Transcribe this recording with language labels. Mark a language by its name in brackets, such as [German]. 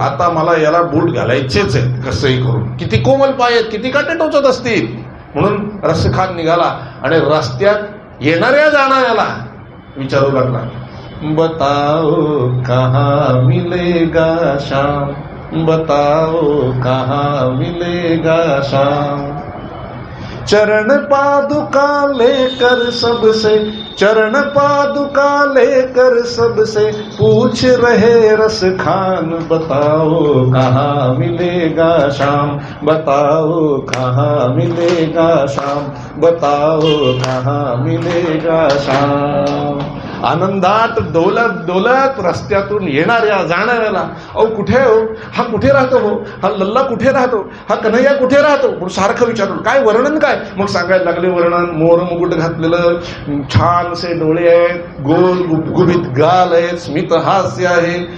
[Marathi] आता मला याला बूट घालायचेच आहे कसंही करून. किती कोमल पाय आहेत, किती काटे टोचत असतील. म्हणून रसखान निघाला आणि रस्त्यात येणाऱ्या जाणाऱ्याला विचारू लागला, [Hindi] बताओ कहाँ मिलेगा शाम, [Marathi] बताओ कहाँ मिलेगा शाम. [Hindi] चरण पादुका लेकर सबसे, चरण पादुका लेकर सबसे पूछ रहे रस खान, बताओ कहाँ मिलेगा श्याम, बताओ कहाँ मिलेगा श्याम, बताओ कहाँ मिलेगा श्याम. [Marathi] आनंदात डोलत डोलत रस्त्यातून येणाऱ्या जाणाऱ्याला, अहो कुठे हो, हा कुठे राहतो हो, हा लल्ला कुठे राहतो, हा कन्हैया कुठे राहतो म्हणून सारखं विचारलं. काय वर्णन काय, मग सांगायला लागले वर्णन. मोर मुकुट घातलेलं, छानसे डोळे आहेत, गोल गुबगुबीत गाल आहे, स्मित हास्य आहे.